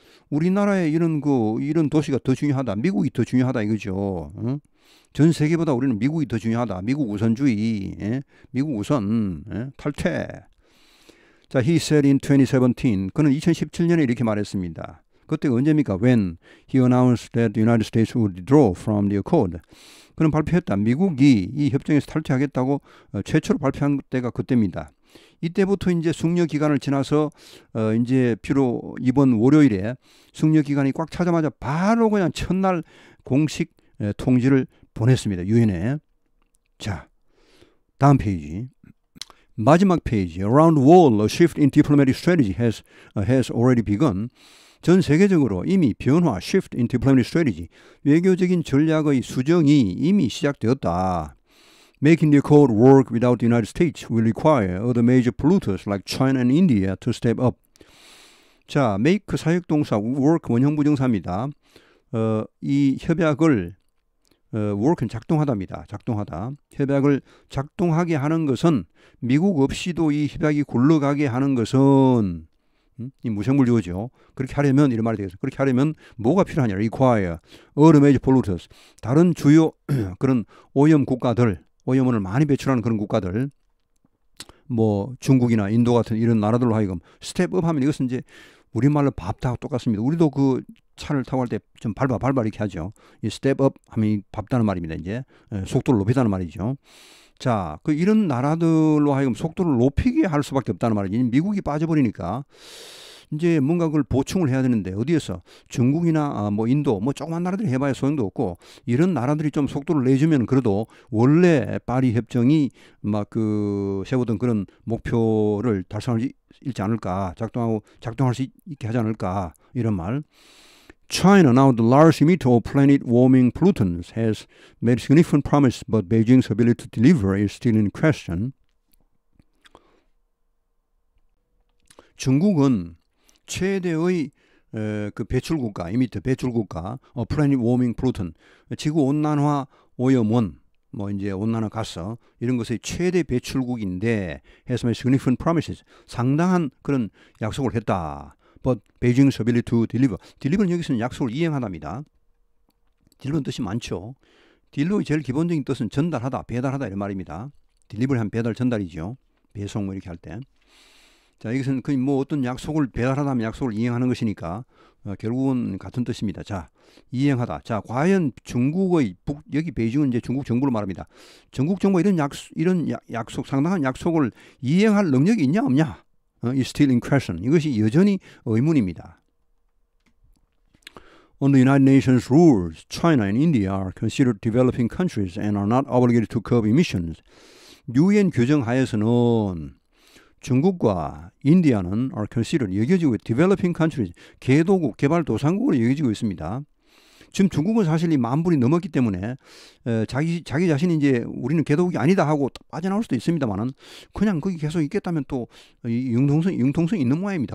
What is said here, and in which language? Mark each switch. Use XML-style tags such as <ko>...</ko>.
<ko>우리나라의 이런 도시가 더 중요하다. 미국이 더 중요하다 이거죠. 응? 전 세계보다 우리는 미국이 더 중요하다. 미국 우선주의. 미국 우선. 탈퇴. 자,</ko> <en>he said in 2017.</en> <ko>그는 2017년에 이렇게 말했습니다. 그때가 언제입니까?</ko> <en>When he announced that the United States would withdraw from the accord.</en> <ko>그는 발표했다. 미국이 이 협정에서 탈퇴하겠다고 최초로 발표한 때가 그때입니다. 이때부터 이제 숙려 기간을 지나서 이제 비로 이번 월요일에 숙려 기간이 꽉 차자마자 바로 그냥 첫날 공식 통지를 보냈습니다. 유엔에. 자, 다음 페이지. 마지막 페이지.</ko> <en>Around the world, a shift in diplomatic strategy has already begun.</en> <ko>전 세계적으로 이미 변화,</ko> <en>shift in diplomatic strategy,</en> <ko>외교적인 전략의 수정이 이미 시작되었다.</ko> <en>Making the accord work without the United States will require other major polluters like China and India to step up.</en> <ko>자, make 사역동사, work 원형부정사입니다. 이 협약을 work는 작동하다입니다. 작동하다. 협약을 작동하게 하는 것은 미국 없이도 이 협약이 굴러가게 하는 것은 이 무생물주어죠. 그렇게 하려면 이런 말이 되겠어요. 그렇게 하려면 뭐가 필요하냐?</ko> <en>require other major polluters.</en> <ko>다른 주요 그런 오염 국가들, 오염원을 많이 배출하는 그런 국가들, 뭐 중국이나 인도 같은 이런 나라들로 하여금 스텝업 하면 이것은 이제 우리말로 밟다 똑같습니다. 우리도 그 차를 타고 할 때 좀 밟아 이렇게 하죠. 이 스텝업 하면 밟다는 말입니다. 이제 속도를 높이다는 말이죠. 자, 그 이런 나라들로 하여금 속도를 높이게 할 수밖에 없다는 말이지. 미국이 빠져버리니까 이제 뭔가 그걸 보충을 해야 되는데 어디에서 중국이나 뭐 인도 뭐 조그만 나라들이 해봐야 소용도 없고 이런 나라들이 좀 속도를 내주면 그래도 원래 파리 협정이 막 그 세우던 그런 목표를 달성할 수 있지 않을까, 작동할 수 있게 하지 않을까 이런 말.</ko> <en>China, now the largest emitter of planet warming pollutants, has made significant promise, but Beijing's ability to deliver is still in question.</en> <ko>중국은 최대의 그 배출국가, 이미터 배출국가,</ko> <en>planet warming pollutant,</en> <ko>지구 온난화 오염원, 뭐 이제 온난화 가스 이런 것의 최대 배출국인데</ko> <en>has made significant promises,</en> <ko>상당한 그런 약속을 했다.</ko> <en>But Beijing's ability to deliver.</en> <ko>deliver는 여기서는 약속을 이행하답니다. deliver는 뜻이 많죠. deliver의 제일 기본적인 뜻은 전달하다, 배달하다 이런 말입니다. deliver 하면 배달, 전달이죠. 배송 뭐 이렇게 할 때. 자, 여기서는 거의 뭐 어떤 약속을 배달하다 하면 약속을 이행하는 것이니까 결국은 같은 뜻입니다. 자, 이행하다. 자, 과연 중국의 여기 베이징은 이제 중국 정부를 말합니다. 중국 정부가 이런 약속, 상당한 약속을 이행할 능력이 있냐 없냐?</ko> <en>is still in question.</en> <ko>이것이 여전히 의문입니다.</ko> <en>Under United Nations rules, China and India are considered developing countries and are not obligated to curb emissions.</en> <ko>유엔 규정 하에서는 중국과 인디아는</ko> <en>are considered</en> <ko>여겨지고</ko> <en>developing countries,</en> <ko>개도국, 개발도상국으로 여겨지고 있습니다. 지금 중국은 사실 이 10,000불이 넘었기 때문에 자기 자신이 이제 우리는 개도국이 아니다 하고 빠져나올 수도 있습니다만은 그냥 거기 계속 있겠다면 또 융통성 있는 모양입니다.</ko>